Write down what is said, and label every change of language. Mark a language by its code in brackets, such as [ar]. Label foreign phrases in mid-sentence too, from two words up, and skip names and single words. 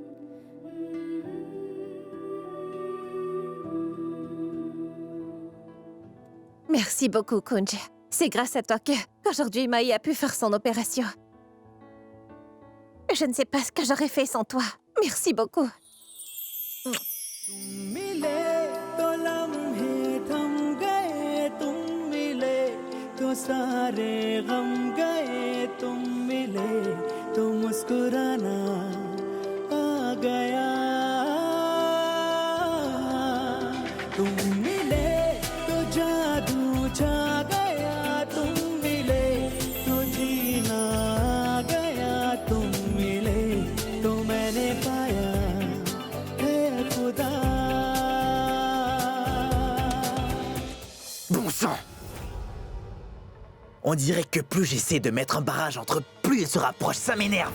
[fr] Merci beaucoup, Kunj. C'est grâce à toi qu'aujourd'hui Maï a pu faire son opération. Je ne sais pas ce que j'aurais fait sans toi. Merci beaucoup. [hi] सारे गम गए तुम मिले तो मुस्कुराना आ गया तुम मिले तो जादू छा गया तुम मिले तो जीना आ गया तुम मिले तो मैंने पाया है खुदा [fr] Bon sang! On dirait que plus j'essaie de mettre un barrage entre eux, plus ils se rapprochent, ça m'énerve.